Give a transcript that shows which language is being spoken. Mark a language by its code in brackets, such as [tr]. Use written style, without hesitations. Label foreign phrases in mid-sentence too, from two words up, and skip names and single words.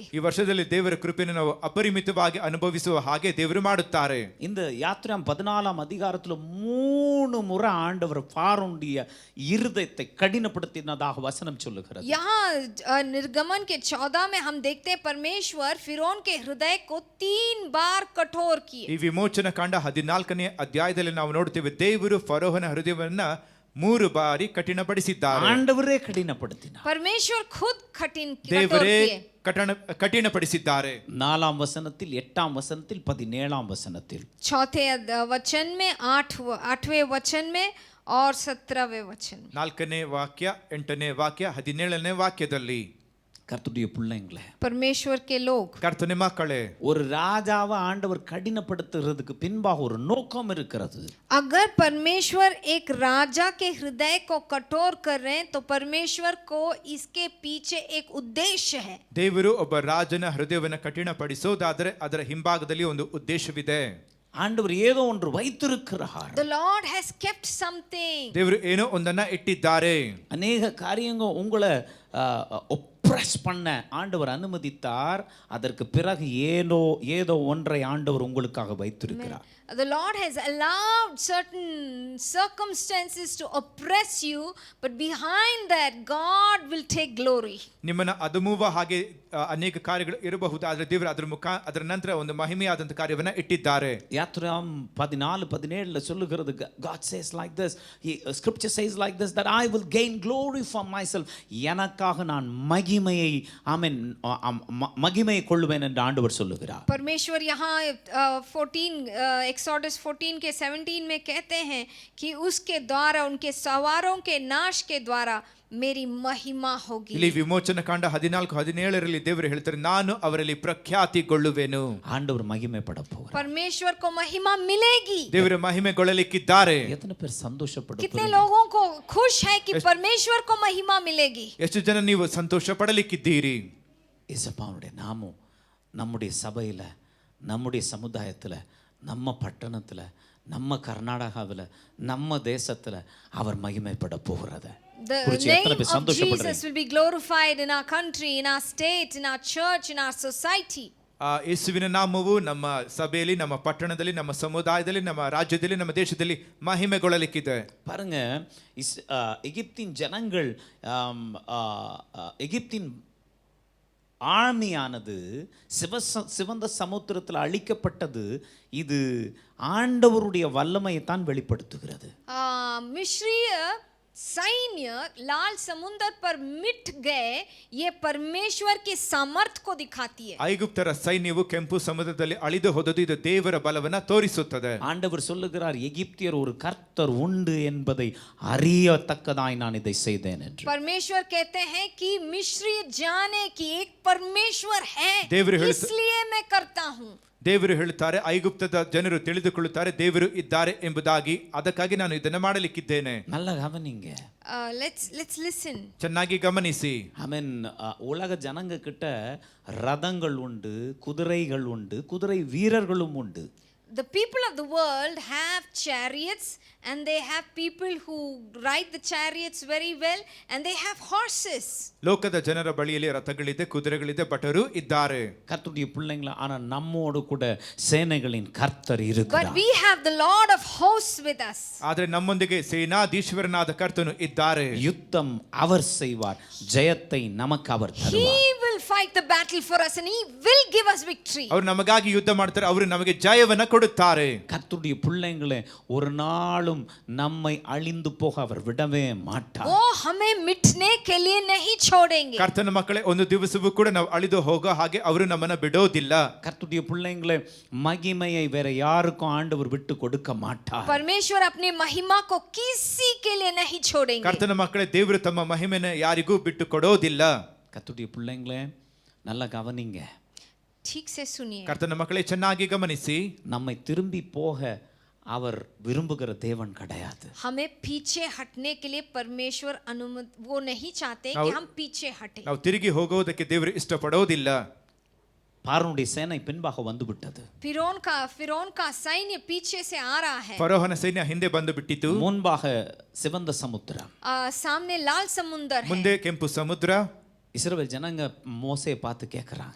[kn] ಈ ವರ್ಷದಲ್ಲಿ ದೇವರ ಕೃಪೆಯನ್ನು ನಾವು ಅಪರಿಮಿತವಾಗಿ ಅನುಭವಿಸುವ ಹಾಗೆ ದೇವರು ಮಾಡುತ್ತಾರೆ. [ta] இந்த யாத்திராம் 14ஆம் அதிகாரத்துல 3 முறை ஆண்டவர் பார்வோனுடைய இருதயத்தை கடினப்படுத்தினதாக வசனம் சொல்லுகிறது. [hi] यहाँ निर्गमन के 14 में हम देखते हैं परमेश्वर फिरौन के हृदय को 3 बार कठोर किए। [kn] ಈ ವಿಮೋಚನ ಕಾಂಡ 14ನೇ ಅಧ್ಯಾಯದಲ್ಲಿ ನಾವು ನೋಡ್ತೇವೆ ದೇವರು ಫರೋಹನ ಹೃದಯವನ್ನ 3 ಬಾರಿ ಕಠಿಣಪಡಿಸಿದ್ದಾರೆ. [ta] ஆண்டவரே கடினப்படுத்தினார். [hi] परमेश्वर खुद कठोर [kn] ದೇವರೇ [hi] किए। [kn] ಕಠಿಣಪಡಿಸಿದ್ದಾರೆ. [ta] 4ஆம் வசனத்தில் 8ஆம் வசனத்தில் 17ஆம் வசனத்தில் [hi] चौथे वचन में 8वें वचन में और 17वें वचन में। [kn] 4ನೇ ವಾಕ್ಯ 8ನೇ ವಾಕ್ಯ 17ನೇ ವಾಕ್ಯದಲ್ಲಿ [ta] கர்த்தருடைய பிள்ளைங்களே, [hi] परमेश्वर के लोग, [kn] ಕರ್ತನ ಮಕ್ಕಳೇ, [ta] ஒரு ராஜாவை ஆண்டவர் கடினப்படுத்துறதுக்கு பின்பாக ஒரு நோக்கம் இருக்கிறது. [hi] अगर परमेश्वर एक राजा के हृदय को कठोर कर रहे हैं तो परमेश्वर को इसके पीछे एक उद्देश्य है। [kn] ದೇವರು ಒಬ್ಬ ರಾಜನ ಹೃದಯವನ್ನು ಕಠಿಣಪಡಿಸೋದಾದರೆ ಅದರ ಹಿಂಭಾಗದಲ್ಲಿ ಒಂದು ಉದ್ದೇಶವಿದೆ. [ta] ஆண்டவர் ஏதோ ஒன்று வைத்திருக்கிறார். [en] The Lord has kept something. [kn] ದೇವರು ಏನೋ ಒಂದನ್ನ ಇಟ್ಟಿದ್ದಾರೆ. [ta] அநேக காரியங்கள் உங்களை ஒப்ரஸ் பண்ண ஆண்டவர் அனுமதித்தார். அதற்கு பிறகு ஏதோ ஒன்றை ஆண்டவர் உங்களுக்காக வைத்திருக்கிறார். [en] The Lord has allowed certain circumstances to oppress you, but behind that God will take glory. [kn] ನಿಮ್ಮನ್ನ ಅದುಮುವ ಹಾಗೆ ಅನೇಕ ಕಾರ್ಯಗಳು ಇರಬಹುದು, ಆದರೆ ದೇವರು ಅದರ ನಂತರ ಒಂದು ಮಹಿಮೆಯಾದಂತ ಕಾರ್ಯವನ್ನ ಇಟ್ಟಿದ್ದಾರೆ. [ta] யாத்திராம் 14:17 சொல்லுகிறது, [en] God says like this, scripture says like this, that I will gain glory for myself. [ta] எனக்காக நான் மகிமையை கொள்ளுவேன் என்று ஆண்டவர் சொல்லுகிறார். [hi] परमेश्वर यहाँ 14 एक्सोडस 14 के 17 में कहते हैं कि उसके द्वारा, उनके सवारों के नाश के द्वारा मेरी महिमा होगी. [kn] ಇಲ್ಲಿ ವಿಮೋಚನ ಕಾಂಡ 14-17ರಲ್ಲಿ ದೇವರು ಹೇಳ್ತಾರೆ, ನಾನು ಅವರಲ್ಲಿ ಪ್ರಖ್ಯಾತಿಗೊಳ್ಳುವೆನು. [ta] ஆண்டவர் மகிமைப்பட போகிறார். [hi] परमेश्वर को महिमा मिलेगी. [kn] ದೇವರು ಮಹಿಮೆಗೊಳ್ಳಲಿಕ್ಕಿದ್ದಾರೆ. [ta] எத்தனை பேர் சந்தோஷப்பட [hi] कितने लोगों को खुश है कि परमेश्वर को महिमा मिलेगी. [kn] ಎಷ್ಟು ಜನ ನೀವು ಸಂತೋಷ ಪಡಲಿಕ್ಕಿದ್ದೀರಿ? [ta] இயேசுவினுடைய நாமம் நம்முடைய சபையில, நம்முடைய சமுதாயத்துல, நம்ம பட்டணத்துல, நம்ம கர்நாடகாவில், நம்ம தேசத்துல அவர் மகிமைப்பட போகிறது. [en] The name of Jesus will be glorified in our country, in our state, in our church, in our society. [kn] ಯೇಸುವಿನ ನಾಮವು ನಮ್ಮ ಸಭೆಯಲ್ಲಿ, ನಮ್ಮ ಪಟ್ಟಣದಲ್ಲಿ, ನಮ್ಮ ಸಮುದಾಯದಲ್ಲಿ, ನಮ್ಮ ರಾಜ್ಯದಲ್ಲಿ, ನಮ್ಮ ದೇಶದಲ್ಲಿ ಮಹಿಮೆಗೊಳ್ಳಲಿಕ್ಕಿದೆ. [ta] பாருங்க, எகிப்தின் ஜனங்கள், எகிப்தின் ஆர்மியானது சிவந்த சமுத்திரத்தில் அழிக்கப்பட்டது. இது ஆண்டவருடைய வல்லமையை தான் வெளிப்படுத்துகிறது. [hi] मिस्रीय सैन्य लाल समुद्र पर मिट गए, ये परमेश्वर की सामर्थ को दिखाती है. [kn] ಐಗುಪ್ತರ ಸೈನ್ಯವು ಕೆಂಪು ಸಮುದ್ರದಲ್ಲಿ ಅಳಿದು ಹೋದದ್ದು ಇದು ದೇವರ ಬಲವನ್ನ ತೋರಿಸುತ್ತದೆ. [ta] ஆண்டவர் சொல்லுகிறார், எகிப்தியர் ஒரு கர்த்தர் உண்டு என்பதை அறியத்தக்கதாய் நான் இதை செய்தேன் என்று. [hi] परमेश्वर कहते हैं कि मिस्री जाने कि एक परमेश्वर है, इसलिए मैं करता हूँ. [kn] ದೇವರು ಹೇಳುತ್ತಾರೆ, ಐಗುಪ್ತದ ಜನರು ತಿಳಿದುಕೊಳ್ಳುತ್ತಾರೆ ದೇವರು ಇದ್ದಾರೆ ಎಂಬುದಾಗಿ, ಅದಕ್ಕಾಗಿ ನಾನು ಇದನ್ನು ಮಾಡಲಿಕ್ಕಿದ್ದೇನೆ. [ta] நல்ல கவனிங்க. [en] Let's listen. [kn] ಚೆನ್ನಾಗಿ ಗಮನಿಸಿ. [ta] உலக ஜனங்க கிட்ட ரதங்கள் உண்டு, குதிரைகள் உண்டு, குதிரை வீரர்களும் உண்டு. [en] The people of the world have chariots and they have people who ride the chariots very well and they have horses. [kn] ಲೋಕದ ಜನರ ಬಳಿಯಲ್ಲಿ ರಥಗಳಿದೆ, ಕುದುರೆಗಳಿದೆ, ಭಟರು ಇದ್ದಾರೆ. [ta] கர்த்தருடைய பிள்ளைங்களா, ஆனா நம்மோடு கூட சேனைகளின் கர்த்தர் இருக்கிறார். [en] But we have the Lord of hosts with us. [kn] ಆದರೆ ನಮ್ಮೊಂದಿಗೆ ಸೇನಾಧೀಶ್ವರನಾದ ಕರ್ತನು ಇದ್ದಾರೆ. [ta] யுத்தம் அவர் செய்வார், ஜெயத்தை நமக்கு அவர் [en] He [ta] தருவார். [en] will fight the battle for us and he will give us victory. [kn] ಅವರು ನಮಗಾಗಿ ಯುದ್ಧ ಮಾಡ್ತಾರೆ, ಅವರು ನಮಗೆ ಜಯವನ್ನು ಕೊಡುತ್ತಾರೆ. [ta] கர்த்தருடைய பிள்ளைங்களே, ஒரு நாளும் நம்மை அழிந்து போக அவர் விடவே மாட்டார். [hi] वो हमें मिटने के लिए नहीं छोड़ेंगे. [kn] ಕರ್ತನ ಮಕ್ಕಳೇ, ಒಂದು ದಿವಸವೂ ಕೂಡ ನಾವು ಅಳಿದು ಹೋಗೋ ಹಾಗೆ ಅವರು ನಮ್ಮನ್ನ ಬಿಡೋದಿಲ್ಲ. [ta] கர்த்தருடைய பிள்ளைங்களே, மகிமையை வேற யாருக்கும் ஆண்டவர் விட்டு கொடுக்க மாட்டார். [hi] परमेश्वर अपनी महिमा को किसी के लिए नहीं छोड़ेंगे. [kn] ಕರ್ತನ ಮಕ್ಕಳೇ, ದೇವರು ತಮ್ಮ ಮಹಿಮೆಯನ್ನು ಯಾರಿಗೂ ಬಿಟ್ಟು ಕೊಡೋದಿಲ್ಲ. [ta] கர்த்தருடைய பிள்ளைங்களே, நல்லா கவனிங்க. [hi] ठीक से सुनिए. [kn] ಕರ್ತನ ಮಕ್ಕಳೇ, ಚೆನ್ನಾಗಿ ಗಮನಿಸಿ. [ta] நம்மை திரும்பி போக அவர் விரும்புகிற தேவன் கிடையாது. [hi] हमें पीछे हटने के लिए परमेश्वर अनुमति वो नहीं चाहते कि हम पीछे हटें. [kn] ನಾವು ತಿರುಗಿ ಹೋಗೋದಕ್ಕೆ ದೇವರು ಇಷ್ಟಪಡೋದಿಲ್ಲ. [ta] பார்வோனுடைய சேனை பின்பாக வந்து விட்டது. [hi] फिरौन का सैन्य पीछे से आ रहा है. [kn] ಫರೋಹನ ಸೈನ್ಯ ಹಿಂದೆ ಬಂದು ಬಿಟ್ಟಿತು. [ta] முன்பாக சிவந்த சமுத்திரம், [hi] सामने लाल समुद्र है. [kn] ಮುಂದೆ ಕೆಂಪು ಸಮುದ್ರ. [ta] இஸ்ரவேல் ஜனங்க மோசேயை பார்த்து கேட்கறாங்க,